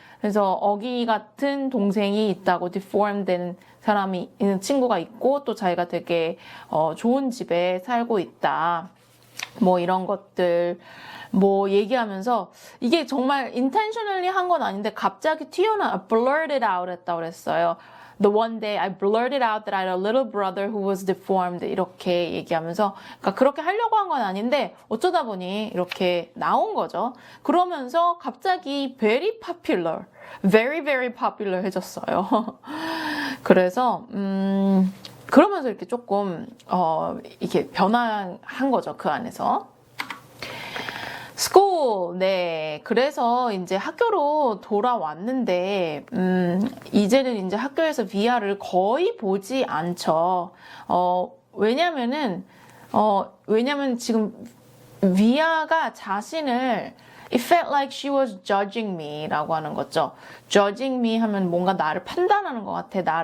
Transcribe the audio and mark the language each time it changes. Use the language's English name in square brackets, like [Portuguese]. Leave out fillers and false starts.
[Korean] 그래서 어기 같은 동생이 있다고 deformed 된 사람이 있는 친구가 있고 또 자기가 되게 좋은 집에 살고 있다. 뭐 이런 것들 뭐 얘기하면서 이게 정말 intentionally 한 건 아닌데 갑자기 blurted out 했다고 그랬어요. [English] The one day I blurted out that I had a little brother who was deformed [Korean] 이렇게 얘기하면서 그러니까 그렇게 하려고 한 건 아닌데 어쩌다 보니 이렇게 나온 거죠. 그러면서 갑자기 very popular, very popular 해졌어요. 그래서 그러면서 이렇게 조금 이렇게 변화한 거죠. 그 안에서. school, 네. 그래서 이제 학교로 돌아왔는데, 이제는 이제 학교에서 VR을 거의 보지 않죠. 왜냐면 지금 VR가 자신을 [English] It felt like she was judging me [Korean] 라고 하는 거죠. judging me 하면 뭔가 나를 판단하는 것 같아.